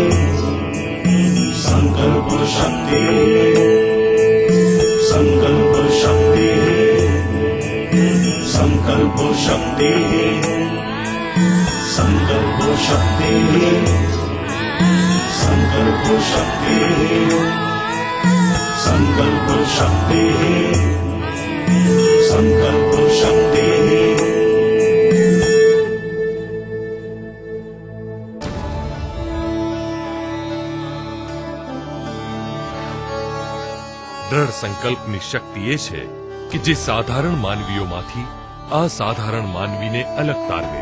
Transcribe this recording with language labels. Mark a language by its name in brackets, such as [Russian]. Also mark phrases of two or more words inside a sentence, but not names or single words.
[Sanskrit] संकल्प शक्तिः संकल्प शक्तिः संकल्प शक्तिः संकल्प शक्तिः संकल्प शक्तिः संकल्प शक्तिः संकल्प शक्तिः। [Gujarati] દ્રઢ સંકલ્પની શક્તિ એ છે કે જે સાધારણ માનવીઓમાંથી અસાધારણ માનવીને અલગ તારવે.